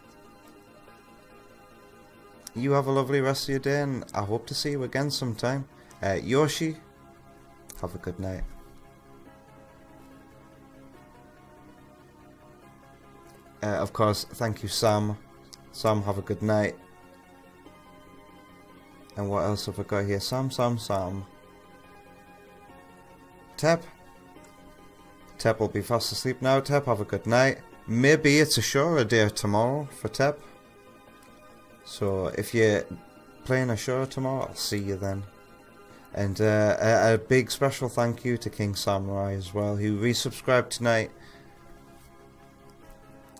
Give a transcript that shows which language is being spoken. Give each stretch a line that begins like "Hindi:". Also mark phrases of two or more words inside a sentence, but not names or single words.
English: You have a lovely rest of your day and I hope to see you again sometime. Yoshi, have a good night. Of course, thank you, Sam. Sam, have a good night. And what else have I got here? Sam. Tep. Tep will be fast asleep now. Tep, have a good night. Maybe it's a shorter day tomorrow for Tep. So if you're playing a show tomorrow, I'll see you then. And a big special thank you to King Samurai as well, who resubscribed tonight.